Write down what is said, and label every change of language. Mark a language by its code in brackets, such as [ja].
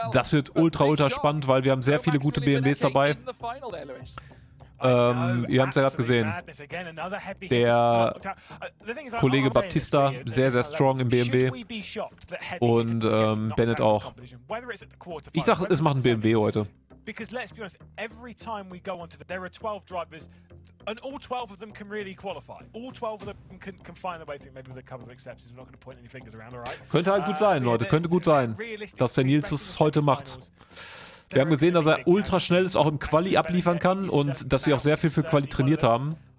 [de] Das wird ultra spannend, weil wir haben sehr viele gute BMWs dabei. Ihr habt es ja gerade gesehen. Der Kollege Baptista, sehr strong im BMW. Und Bennett auch. Ich sag, es macht ein BMW heute. [en] Because let's be honest, every time we go onto there are 12 drivers, and all 12 of them can really qualify. All 12 of them can find their way through, maybe with a couple of exceptions. We're not going to point any fingers around, alright? [de] Könnte halt gut sein, Leute. Könnte gut sein, dass der Nils es heute macht. Wir haben gesehen, dass er ultra schnell ist, auch im Quali abliefern kann und dass sie auch sehr viel für Quali trainiert haben.